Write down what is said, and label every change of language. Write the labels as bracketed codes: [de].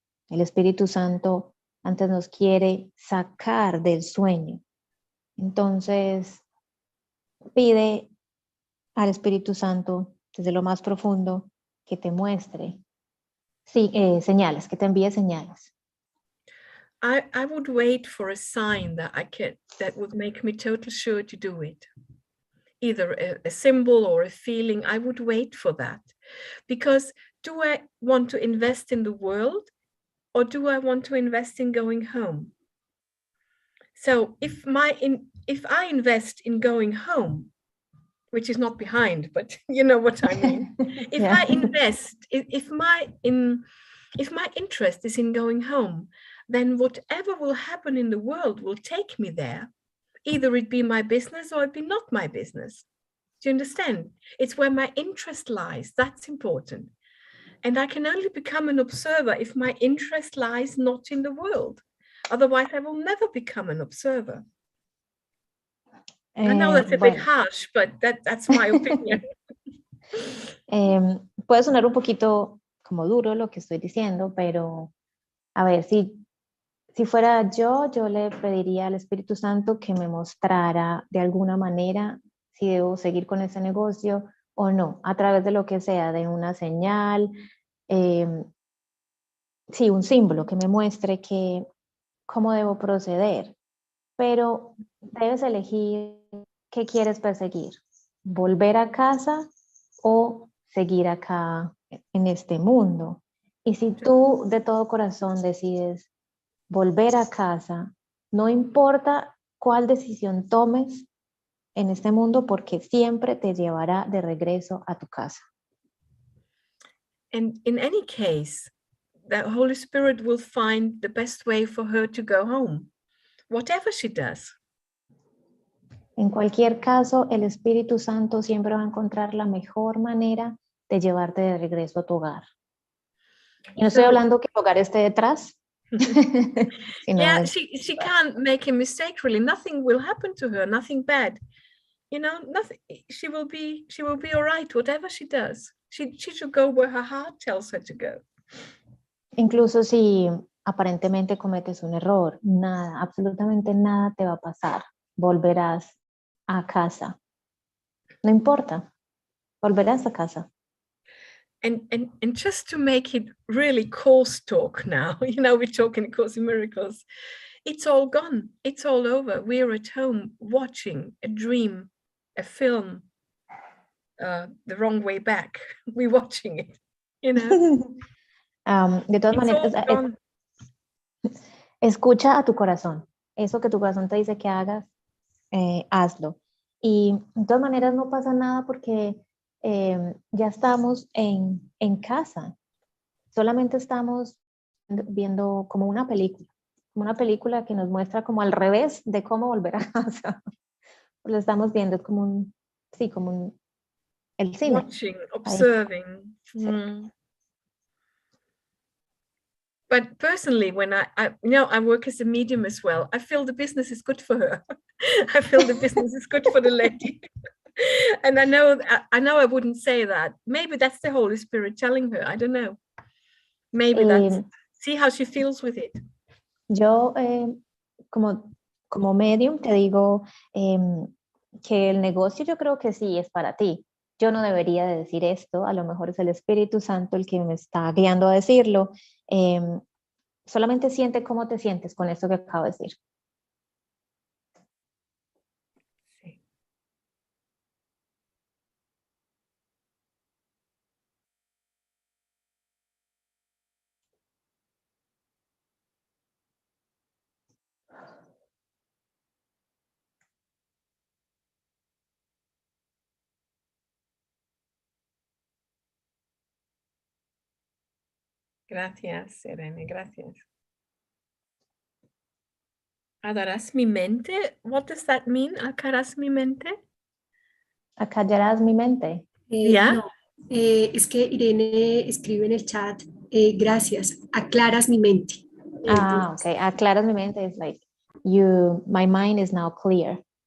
[es] El Espíritu Santo antes nos quiere sacar del sueño. Entonces, pide al Espíritu Santo desde lo más profundo que te muestre señales, que te envíe señales. [en] I would wait for a sign that would make me totally sure to do it. Either a symbol or a feeling, I would wait for that. Because do I want to invest in the world or do I want to invest in going home? So if I invest in going home, which is not behind, but you know what I mean. If Yeah. I invest, if my interest is in going home, then whatever will happen in the world will take me there. Either it be my business or it be not my business. Do you understand? It's where my interest lies. That's important. And I can only become an observer if my interest lies not in the world. Otherwise, I will never become an observer. I know that's a bit harsh, but that's my opinion. [es] Puede sonar un poquito como duro lo que estoy diciendo, pero a ver, si fuera yo le pediría al Espíritu Santo que me mostrara de alguna manera si debo seguir con ese negocio o no, a través de lo que sea, de una señal, sí, un símbolo que me muestre cómo debo proceder. Pero debes elegir qué quieres perseguir, volver a casa o seguir acá en este mundo. Y si tú de todo corazón decides volver a casa, no importa cuál decisión tomes en este mundo, porque siempre te llevará de regreso a tu casa. [en] And in any case, the Holy Spirit will find the best way for her to go home, whatever she does. [es] En cualquier caso, el Espíritu Santo siempre va a encontrar la mejor manera de llevarte de regreso a tu hogar. Y no estoy hablando que el hogar esté detrás. [en] Yeah, she can't make a mistake, really. Nothing will happen to her, nothing bad. You know, nothing. She will be all right, whatever she does. She should go where her heart tells her to go. [es] Incluso si aparentemente cometes un error, nada, absolutamente nada te va a pasar. Volverás a casa. No importa, volverás a casa. [en] And just to make it really course talk now, you know, we talk in A Course in Miracles. It's all gone. It's all over. We're at home watching a dream, a film, the wrong way back. We're watching it, you know. [es] De todas maneras, escucha a tu corazón. Eso que tu corazón te dice que hagas, hazlo. Y de todas maneras no pasa nada porque ya estamos en casa. Solamente estamos viendo como una película que nos muestra como al revés de cómo volver a casa. Lo estamos viendo, es como el cine. [en] Watching, observing. Mm. But personally, when I work as a medium as well, I feel the business is good for her. I feel the business is good for the lady. And I know I wouldn't say that. Maybe that's the Holy Spirit telling her. I don't know. Maybe that's, see how she feels with it. [es] Yo, como medium, te digo que el negocio yo creo que sí es para ti. Yo no debería de decir esto, a lo mejor es el Espíritu Santo el que me está guiando a decirlo. Solamente siente cómo te sientes con esto que acabo de decir. Sí. Gracias, Irene, gracias. Adarás mi mente? [en] What does that mean? [es] ¿Acallarás mi mente? ¿Acallarás mi mente? [en] Yeah. [es] No, es que Irene escribe en el chat, gracias, aclaras mi mente. [en] Okay. [es] Aclaras mi mente [en] is like, my mind is now clear.